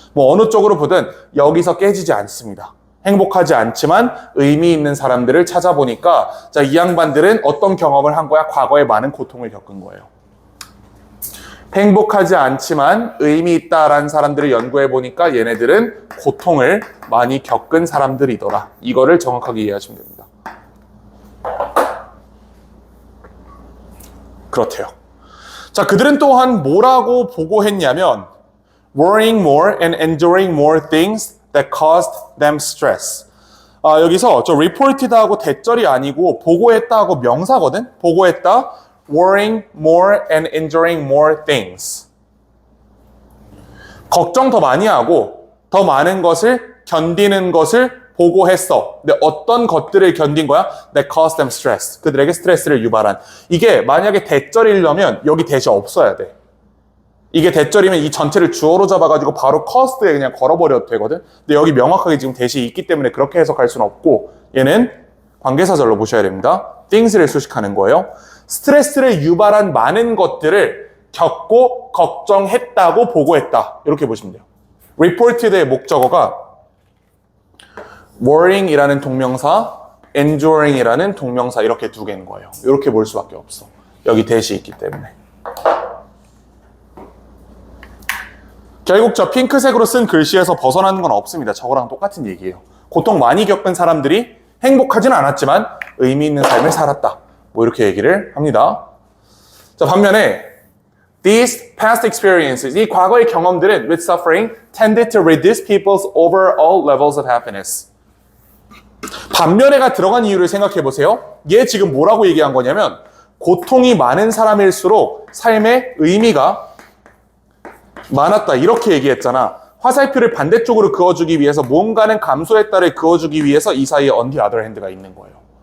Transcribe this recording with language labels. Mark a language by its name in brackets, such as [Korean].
[Korean] 뭐 어느 쪽으로 보든 여기서 깨지지 않습니다. 행복하지 않지만 의미 있는 사람들을 찾아보니까 자, 이 양반들은 어떤 경험을 한 거야? 과거에 많은 고통을 겪은 거예요. 행복하지 않지만 의미 있다라는 사람들을 연구해 보니까 얘네들은 고통을 많이 겪은 사람들이더라. 이거를 정확하게 이해하시면 됩니다. 그렇대요. 자, 그들은 또한 뭐라고 보고했냐면 [English] worrying more and enduring more things that caused them stress. [Korean] 여기서 저 reported하고 대절이 아니고 보고했다하고 명사거든? 보고했다, [English] worrying more and enduring more things. [Korean] 걱정 더 많이 하고 더 많은 것을 견디는 것을 보고했어. 근데 어떤 것들을 견딘 거야? [English] That caused them stress. [Korean] 그들에게 스트레스를 유발한. 이게 만약에 대절이려면 여기 대시 없어야 돼. 이게 대절이면 이 전체를 주어로 잡아가지고 바로 caused에 그냥 걸어버려도 되거든. 근데 여기 명확하게 지금 대시 있기 때문에 그렇게 해석할 수는 없고 얘는 관계사절로 보셔야 됩니다. things를 수식하는 거예요. 스트레스를 유발한 많은 것들을 겪고 걱정했다고 보고했다. 이렇게 보시면 돼요. reported의 목적어가 worrying이라는 동명사, enduring이라는 동명사 이렇게 두 개인 거예요. 이렇게 볼 수밖에 없어. 여기 대시 있기 때문에. 결국 저 핑크색으로 쓴 글씨에서 벗어나는 건 없습니다. 저거랑 똑같은 얘기예요. 고통 많이 겪은 사람들이 행복하지는 않았지만 의미 있는 삶을 살았다. 뭐 이렇게 얘기를 합니다. 자, 반면에 [English] these past experiences, [Korean] 이 과거의 경험들은 [English] with suffering tended to reduce people's overall levels of happiness. [Korean] 반면에가 들어간 이유를 생각해 보세요. 얘 지금 뭐라고 얘기한 거냐면 고통이 많은 사람일수록 삶의 의미가 많았다. 이렇게 얘기했잖아. 화살표를 반대쪽으로 그어주기 위해서 뭔가는 감소했다를 그어주기 위해서 이 사이에 [English] on the other hand [Korean] 가 있는 거예요.